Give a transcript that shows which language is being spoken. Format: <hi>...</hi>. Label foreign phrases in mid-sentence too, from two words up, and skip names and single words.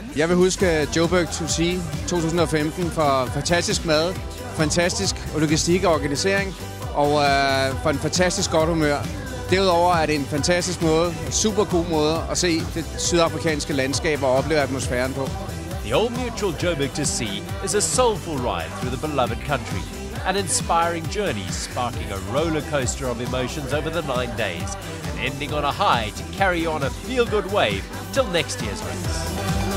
<da>Jeg vil huske Joburg to Sea 2015 for fantastisk mad, fantastisk logistik og organisering, og for en fantastisk godt humør. Derudover er det en fantastisk måde, en super god måde at se det sydafrikanske landskab og opleve atmosfæren på.</da> <en>The Old Mutual Joburg to Sea is a soulful ride through the beloved country. An inspiring journey sparking a roller coaster of emotions over the 9 days and ending on a high to carry on a feel-good wave till next year's race.</en>